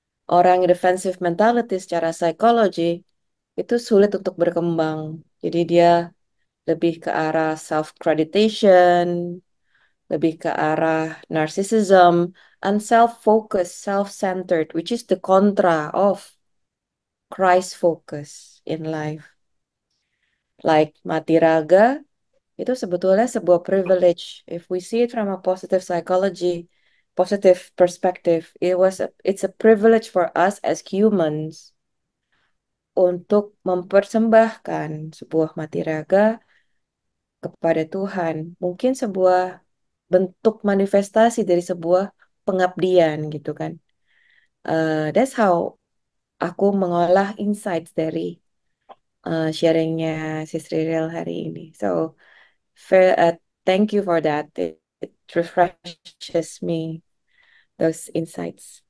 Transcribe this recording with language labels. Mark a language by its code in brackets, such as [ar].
[id] Orang yang [en] defensive mentality [id] secara psikologi itu sulit untuk berkembang. Jadi dia lebih ke arah [en] self-creditation, [id] lebih ke arah [en] narcissism, and self-focused, self-centered, which is the contra of Christ focus in life. [id] Like mati raga, itu sebetulnya sebuah privilege. [en] If we see it from a positive psychology, positive perspective, it's a privilege for us as humans [id] untuk mempersembahkan sebuah mati raga kepada Tuhan. Mungkin sebuah bentuk manifestasi dari sebuah pengabdian gitu kan. [en] That's how [id] aku mengolah insights dari sharingnya Sis Riril hari ini. [en] So, thank you for that. It refreshes me those insights.